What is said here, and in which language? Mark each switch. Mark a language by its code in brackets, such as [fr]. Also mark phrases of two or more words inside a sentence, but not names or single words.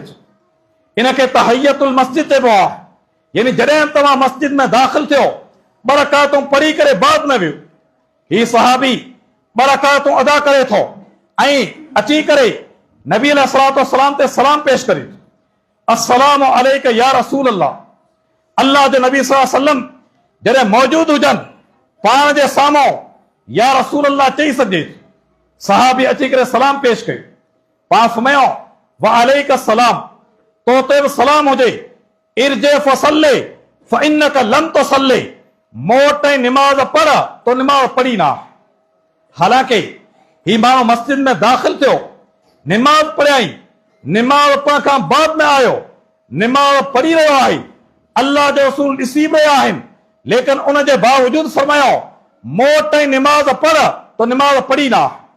[sd] इनखे [ar] تحية المسجد [sd] चइबो आहे। यानी जॾहिं तव्हां मस्जिद में दाख़िल थियो, ॿ रकातूं पढ़ी करे बाद में वियो। ही सहाबी ॿ रकातूं अदा करे थो ऐं अची करे नबी [ar] عليه الصلاة والسلام [sd] ते सलाम पेश करे, [ar] السلام عليك يا رسول الله. [sd] अल्लाह जो नबी [ar] صلى الله عليه وسلم [sd] जॾहिं मौजूद हुजनि, पाण जे साम्हूं [ar] يا رسول الله [sd] चई सघे। सहाबी अची करे सलाम पेश कयो, पाण फरमायो, [ar] وعليك سلام, [sd] तो ते बि सलाम हुजे, [ar] ارجع فصل فإنك لم تصل, [sd] मोट ऐं निमाज़ पढ़, तो निमाज़ पढ़ी ना। हालांकि ही माण्हू मस्जिद में दाख़िल थियो, निमाज़ पढ़ियाई, निमाज़ पढ़ण खां बाद में आयो, निमाज़ पढ़ी रहियो आहे, अल्लाह जो रसूल ॾिसी रहिया आहिनि, लेकिन उन जे बावजूद फरमायो, मोट ऐं निमाज़ पढ़, तो निमाज़ पढ़ी ना।